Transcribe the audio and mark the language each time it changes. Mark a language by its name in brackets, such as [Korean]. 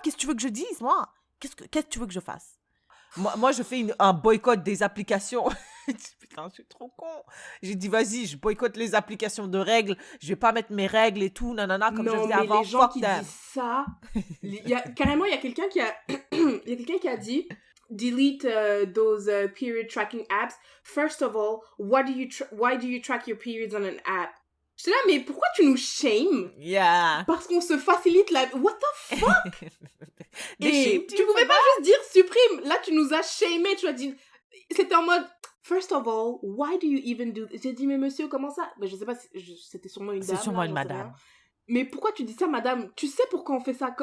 [French] Qu'est-ce que tu veux que je dise, moi? Qu'est-ce que tu veux que je fasse? Moi, je fais un boycott des applications. Putain, je suis trop con. J'ai dit, vas-y, je boycotte les applications de règles. Je vais pas mettre mes règles et tout, nanana, comme je faisais avant. Non, mais les gens qui disent ça... Carrément, il y a quelqu'un qui a... il y a quelqu'un qui a dit... [English] Delete those period tracking apps. First of all, why do you track your periods on an app? [French] J'étais là, mais pourquoi tu nous shames? [English] Yeah. [French] Parce qu'on se facilite la... [English] What the fuck? [French] Et tu pouvais pas juste dire supprime. Là, tu nous as shamé. Tu as dit... C'était en mode... [English] First of all, why do you even do... [French] J'ai dit, mais monsieur, comment ça? Mais je sais pas, c'était sûrement une dame. C'est sûrement là, une madame. Mais pourquoi tu dis ça, madame? Tu sais pourquoi on fait ça?